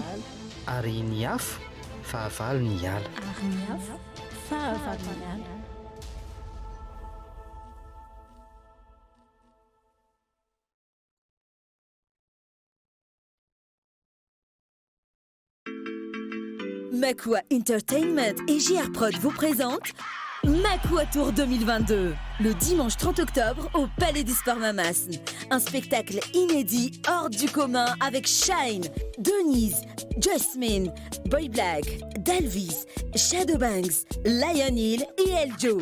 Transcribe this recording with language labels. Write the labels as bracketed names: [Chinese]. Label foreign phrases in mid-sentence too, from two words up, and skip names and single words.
[Malagasy] ary ny afo fahavalo ny ala ary ny afo fahavalo ny ala. [French] Makua Entertainment et JR Prod vous présentent Makua Tour 2022, le dimanche 30 octobre au Palais des Sports Mamas. Un spectacle inédit hors du commun avec Shine, Denise, Jasmine, Boy Black, Dalvis, Shadowbanks, Lion Hill et Eljo.